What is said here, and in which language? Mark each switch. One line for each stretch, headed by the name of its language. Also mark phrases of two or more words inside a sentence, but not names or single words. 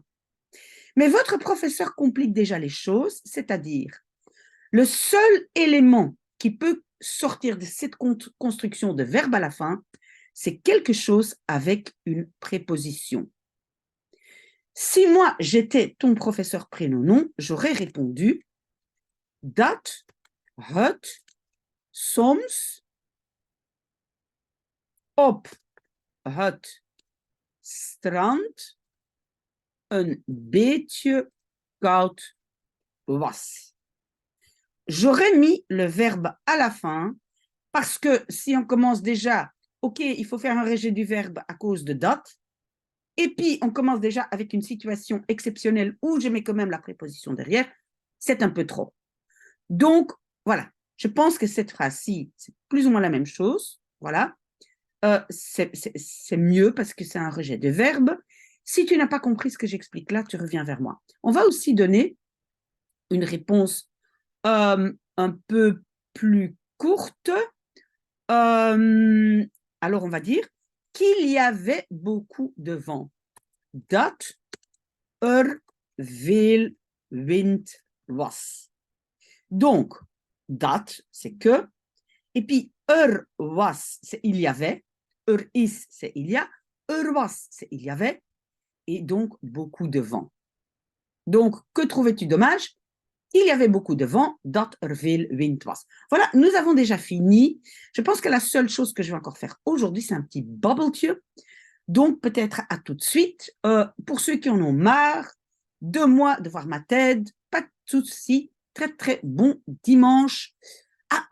French: Mais votre professeur complique déjà les choses, c'est-à-dire le seul élément qui peut sortir de cette construction de verbe à la fin, c'est quelque chose avec une préposition. Si moi, j'étais ton professeur prénom, j'aurais répondu
Dutch: dat het soms op het strand een beetje koud was.
French: J'aurais mis le verbe à la fin parce que si on commence déjà, OK, il faut faire un rejet du verbe à cause de date, et puis on commence déjà avec une situation exceptionnelle où je mets quand même la préposition derrière, c'est un peu trop. Donc, voilà, je pense que cette phrase-ci, c'est plus ou moins la même chose, voilà. C'est mieux parce que c'est un rejet de verbe. Si tu n'as pas compris ce que j'explique là, tu reviens vers moi. On va aussi donner une réponse un peu plus courte. Alors, on va dire qu'il y avait beaucoup de vent.
Dutch: Dat veel wind was.
French: Donc, dat, c'est que. Et puis, was, c'est il y avait. Is, c'est il y a. Was, c'est il y avait. Et donc, beaucoup de vent. Donc, que trouvais-tu dommage? Il y avait beaucoup de vent,
Dutch: dat veel wind was.
French: Voilà, nous avons déjà fini. Je pense que la seule chose que je vais encore faire aujourd'hui, c'est un petit babbeltje. Donc, peut-être à tout de suite. Pour ceux qui en ont marre de moi, de voir ma tête, pas de souci. Très, très bon dimanche. À bientôt.